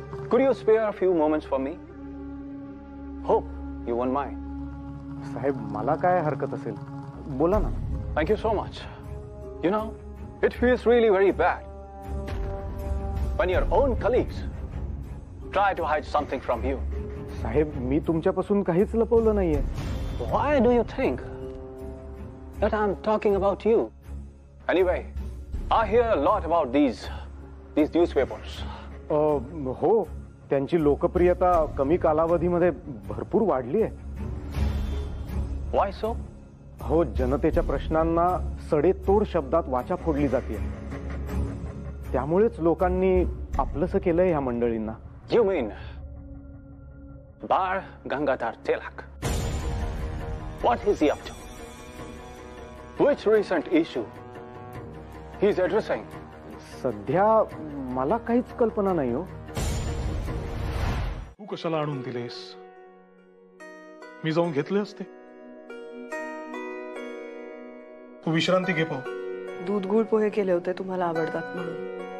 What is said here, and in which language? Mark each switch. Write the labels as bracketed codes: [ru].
[en] Could you spare a few moments for me? Hope you won't mind. [mr] साहेब मला काय हरकत असेल, बोला ना. [en] Thank you so much. You know, it feels really very bad when your own colleagues try to hide something from you. [mr] साहेब मी तुमच्यापासून काहीच लपवलं नाहीये. [en] Why do you think that I'm talking about you? Anyway, I hear a lot about these newspapers. [mr] हो, त्यांची लोकप्रियता कमी कालावधीमध्ये भरपूर वाढली आहे. [en] Why so? [mr] हो, जनतेच्या प्रश्नांना सडेतोड शब्दात वाचा फोडली जाते. त्यामुळेच लोकांनी आपलंसं केलंय ह्या मंडळींना. [en] You mean Bal Gangadhar Tilak? What is he up to? Which recent issue he's addressing? [mr] सध्या मला काहीच कल्पना नाही हो. तू कशाला आणून दिलेस? मी जाऊन घेतले असते. तू विश्रांती घे पाहू. दूध गुळ पोहे केले होते, तुम्हाला आवडतात म्हणून.